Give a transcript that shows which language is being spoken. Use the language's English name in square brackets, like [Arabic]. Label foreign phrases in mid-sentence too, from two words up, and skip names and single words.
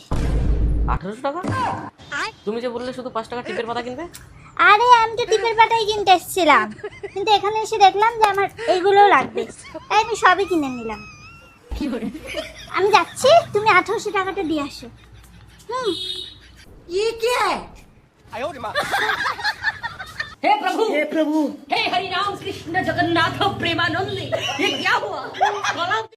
[Bangla] 1800 টাকা? তুমি যে বললে শুধু 5 টাকা টিপের পাতা কিনবে। আরে আমি তো টিপের পাতাই কিনতে এসেছিলাম, কিন্তু এখানে এসে দেখলাম যে আমার এইগুলোও লাগবে, তাই আমি সবই কিনে নিলাম। আমি যাচ্ছি, তুমি 1800 টাকাটা দিয়ে আসো। [Hindi] हे प्रभु हे हरि राम कृष्ण जगन्नाथ प्रेमानंद, ये क्या हुआ?